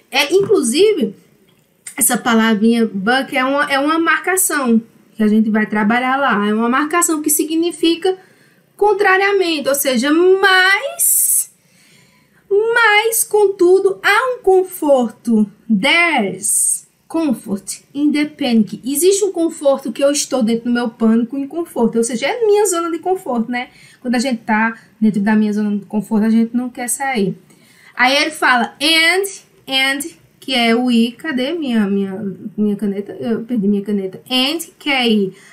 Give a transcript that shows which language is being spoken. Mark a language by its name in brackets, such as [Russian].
[Portuguese] Inclusive, essa palavrinha but é uma marcação que a gente vai trabalhar lá. É uma marcação que significa contrariamente, ou seja, mas, contudo, há um conforto. [English] There's comfort in the panic. [Portuguese] Existe um conforto que eu estou dentro do meu pânico em conforto, ou seja, é minha zona de conforto, né? Quando a gente tá dentro da minha zona de conforto, a gente não quer sair. Aí ele fala and, que é o I. Cadê minha caneta? Eu perdi minha caneta. And, que é I.